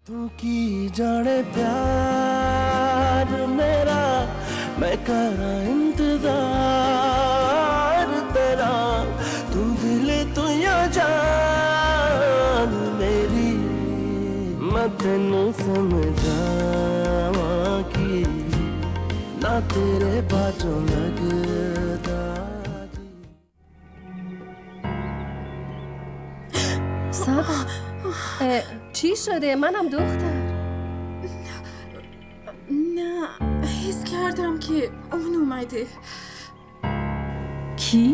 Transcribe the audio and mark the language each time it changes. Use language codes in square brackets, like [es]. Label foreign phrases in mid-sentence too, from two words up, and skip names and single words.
[pa] ਤੂੰ ਕੀ ਜਾਣੇ ਪਿਆਰ ਮੇਰਾ ਮੈਂ ਕਰਾਂ ਇੰਤਜ਼ਾਰ ਤੇਰਾ ਤੂੰ ਦਿਲ ਤੂੰ ਯਾ ਜਾਨ ਮੇਰੀ ਮੈਂ ਤੈਨੂੰ ਸਮਝਾਵਾਂ ਕੀ ਨਾ ਤੇਰੇ ਬਾਜੋਂ ਲਗਦਾ [fa] سبا چی شده؟ منم دختر. نه حس کردم که اون اومده. کی؟